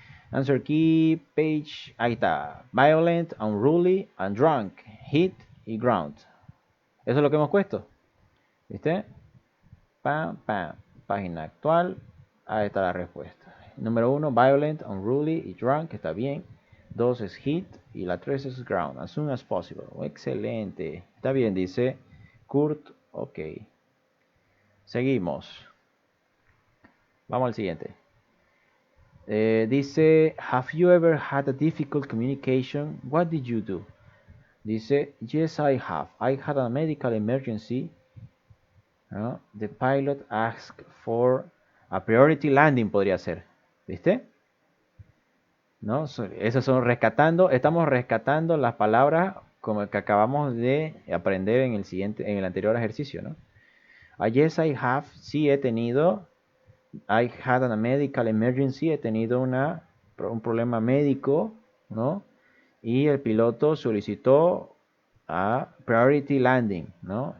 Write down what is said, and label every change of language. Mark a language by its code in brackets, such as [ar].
[en] Answer key, page, [es] ahí está. Violent, unruly, and drunk, hit y ground. Eso es lo que hemos puesto. ¿Viste? Pam, pam. Página actual. Ahí está la respuesta. Número 1, violent, unruly y drunk, está bien. 2 es hit y la 3 es ground, as soon as possible. Excelente. Está bien, dice Kurt. Ok. Seguimos. Vamos al siguiente. Dice, [en] have you ever had a difficult communication? What did you do? [es] Dice, [en] yes, I have. I had a medical emergency. The pilot asked for a priority landing, [es] podría ser. ¿Viste? ¿No? Esos son rescatando. Estamos rescatando las palabras como que acabamos de aprender en el anterior ejercicio, ¿no? [en] Yes, I have. [es] Sí, he tenido. [en] I had a medical emergency. [es] He tenido un problema médico, ¿no? Y el piloto solicitó [en] a priority landing, [es] ¿no?